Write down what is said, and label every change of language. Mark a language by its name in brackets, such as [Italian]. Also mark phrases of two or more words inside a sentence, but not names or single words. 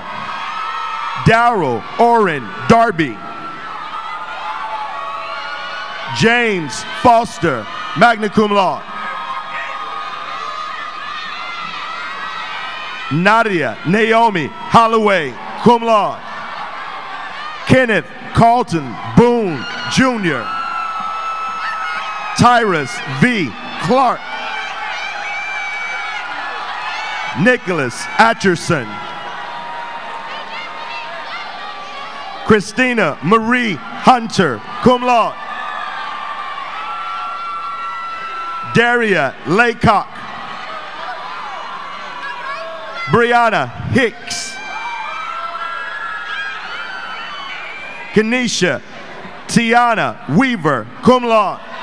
[English] Darrell Oren Darby. James Foster, [Latin] magna cum laude. [English] Nadia Naomi Holloway, [Latin] cum laude. [English] Kenneth Carlton Boone Jr. Tyrus V. Clark. Nicholas Atcherson. Christina Marie Hunter, [Latin] cum laude. [English] Daria Laycock. Brianna Hicks. Kenesha Tiana Weaver, [Latin] cum laude.